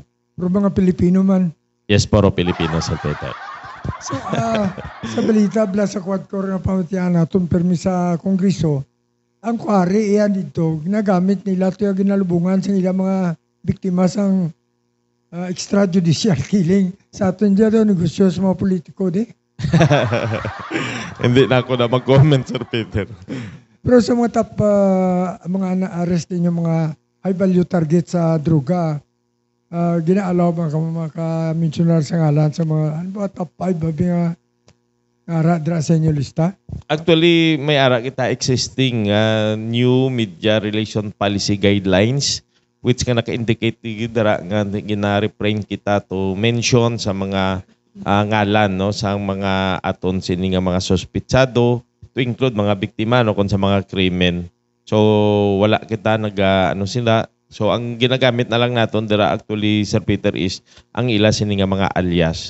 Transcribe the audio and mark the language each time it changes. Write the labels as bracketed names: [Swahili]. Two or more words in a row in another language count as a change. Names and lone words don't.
[Hiligaynon] Pero mga Pilipino man. Yes, puro Pilipino Sir Peter. So, sa balita bla sa quadcor nga pamatian naton permi sa Kongreso, ang kwari iyan dito, ginagamit nila ito yung ginalubungan sa ilang mga biktima sang extrajudicial killing. [Filipino] Sa atin dyan negosyo sa mga politiko, di? Hindi na ako na mag-comment, Sir Peter. [Hiligaynon] Pero sa mga top, mga na-arrest din yung mga [English] high-value target [Hiligaynon] sa droga, ginaalaw ba ka maka-mentionar sa ngalan sa mga, ano ba, top 5 ba nga dra sa inyo lista? Actually, may ara kita [English] existing new media relation policy guidelines which [Hiligaynon] nga naka-indicate dira nga gina-refrain kita [English] to mention [Hiligaynon] sa mga ngalan no sa mga aton sini nga mga suspitsado [English] to include [Hiligaynon] mga biktima no kon sa mga krimen. So wala kita sila. So ang ginagamit na lang naton dira actually Sir Peter is ang ila sini nga mga alias.